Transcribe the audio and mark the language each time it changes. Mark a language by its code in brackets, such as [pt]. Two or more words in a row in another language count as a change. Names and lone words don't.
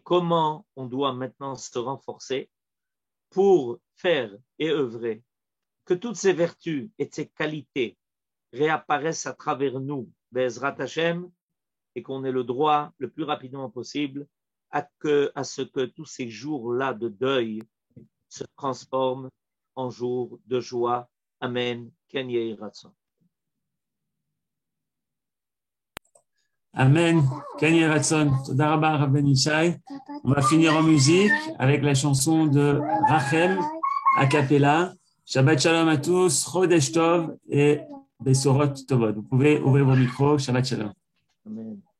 [fr] comment on doit maintenant se renforcer pour faire et œuvrer que toutes ces vertus et ces qualités réapparaissent à travers nous, [he] בעזרת השם, [fr] et qu'on ait le droit le plus rapidement possible à ce que tous ces jours-là de deuil se transforment en jours de joie. [he] אמן. כן יהי רצון. Amen. כן יהי רצון. תודה רבה, Rav Ben Ishai. [fr] On va finir en musique avec la chanson de Rachem, a cappella. [he] שבת שלום [fr] à tous, [he] חודש טוב et בשורות טובות. [fr] Vous pouvez ouvrir vos micros. [he] שבת שלום. Amen.